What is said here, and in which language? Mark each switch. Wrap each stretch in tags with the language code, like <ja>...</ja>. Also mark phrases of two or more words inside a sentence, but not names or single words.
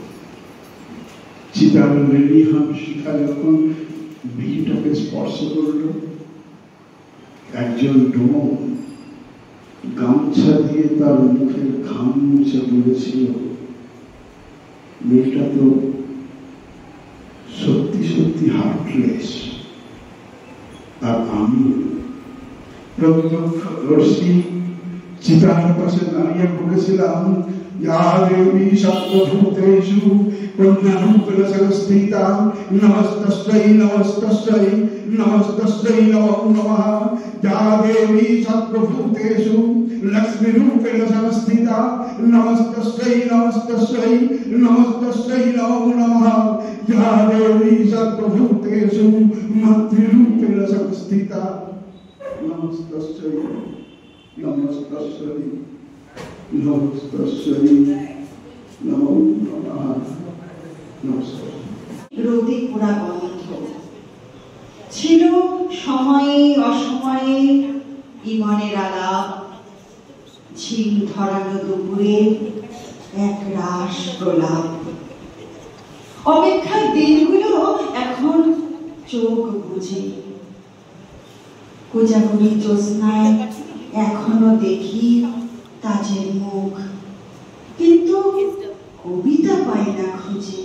<bn>চিতার লেলিহান শিখা যখন মেয়েটাকে স্পর্শ করল, একজন ডোম গামছা দিয়ে তার মুখের ঘাম মুছে বলেছিল মেয়েটা তো সত্যি সত্যি হার্টলেস। আর আমি প্রত্যক্ষদর্শী চিতার পাশে দাঁড়িয়ে বলেছিলাম</bn> <sa>या देवी सप्तभूतेषु पुण्यरूपेण संस्थिता नमस्तस्यै नमस्तस्यै नमस्तस्यै नमो नमः। या देवी सप्तभूतेषु लक्ष्मीरूपेण संस्थिता नमस्तस्यै नमस्तस्यै नमस्तस्यै नमो नमः। या देवी सप्तभूतेषु मातृरूपेण संस्थिता नमस्तस्यै नमस्तस्यै नमस्तस्यै</sa> <bn>নমো নমঃ। নমস্কার। রোদে পোড়া গন্ধ ছিল সময়ে অসময়ে ইমনের আলাপ, ঝিম ধরানো দুপুরে এক রাস প্রলাপ। অপেক্ষার দিনগুলো এখন চোখ বুঝে, কোজাগরি জ্যোৎস্নায় এখনো দেখি তাজের মুখ, কিন্তু কবিতা পাই না খুঁজে।</bn>